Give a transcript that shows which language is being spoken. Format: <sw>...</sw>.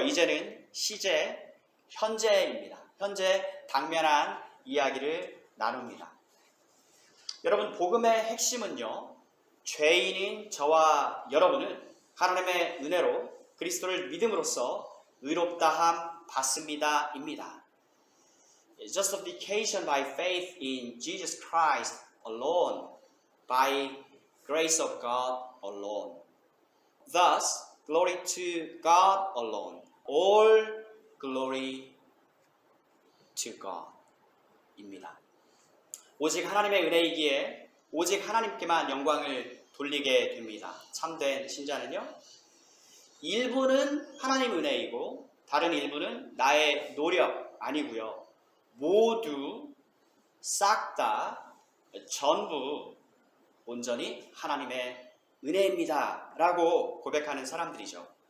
<ko>이제는 시제, 현재입니다. 현재 당면한 이야기를 나눕니다. 여러분, 복음의 핵심은요, 죄인인 저와 여러분은 하나님의 은혜로 그리스도를 믿음으로써 의롭다함 받습니다 입니다.</ko> <en>Justification by faith in Jesus Christ alone, by grace of God alone. Thus, glory to God alone. All glory to God</en> <ko>입니다. 오직 하나님의 은혜이기에 오직 하나님께만 영광을 돌리게 됩니다. 참된 신자는요, 일부는 하나님 은혜이고 다른 일부는 나의 노력 아니고요, 모두 싹 다 전부 온전히 하나님의 은혜입니다 라고 고백하는 사람들이죠.</ko>